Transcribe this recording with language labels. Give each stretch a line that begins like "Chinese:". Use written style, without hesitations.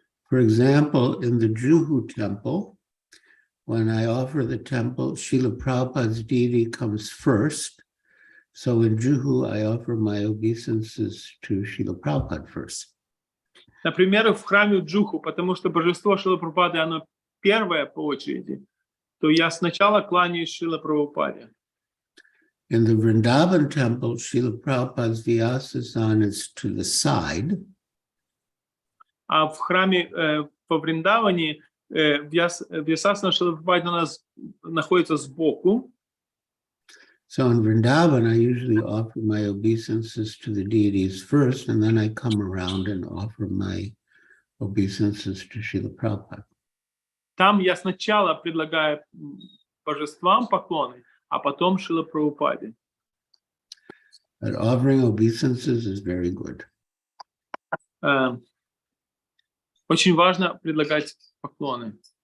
English: For example, in the Juhu temple, when I offer the temple, Srila Prabhupada's deity comes first. So in Juhu, I offer my obeisances to Srila Prabhupada first.
Russian: Например, в храме Джуху, потому что божество Шрила Прабхупады, оно первое по очереди, то я сначала кланяюсь Шрила Прабхупаде.
English: In the Vrindavan temple, Srila Prabhupada's Vyasasan is to the side.
Russian: А в храме по Вриндаване Вьясасана Шрила Прабхупады у нас находится сбоку.
English: So in Vrindavan, I usually offer my obeisances to the deities first, and then I come around and offer my obeisances to Srila Prabhupada.
Russian: Там я сначала предлагаю божествам поклоны, а потом Шрила Прабхупаде.
English: But offering obeisances is very good.
Russian: Очень важно предлагать поклоны.